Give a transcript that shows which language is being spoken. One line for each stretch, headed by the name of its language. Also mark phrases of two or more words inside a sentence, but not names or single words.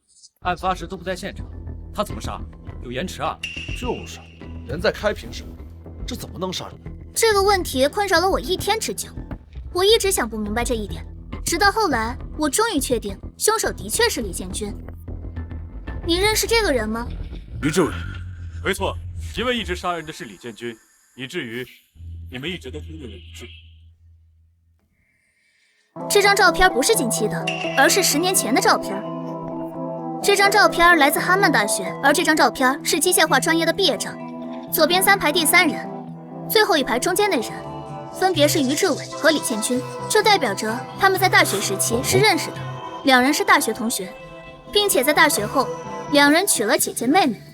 Chinese: 案發時都不在現場，他怎麼殺？有延遲啊！就是，人在開平市，這怎麼能殺人？這個問題困擾了我1天之久，我一直想不明白這一點，直到後來，我終於確定凶手的確是李建軍。你認識這個人嗎？于志伟，没错，因为一直杀人的是李建軍，以至於你們一直都忽略了李志。這張照片不是近期的，而是10年前的照片。這張照片來自哈曼大學，而這張照片是機械化專業的畢業照。左邊3排第3人，最後1排中間的人，分別是於志偉和李建軍，這代表着他們在大學時期是認識的，2人是大學同學，並且在大學後，2人娶了姐姐妹妹。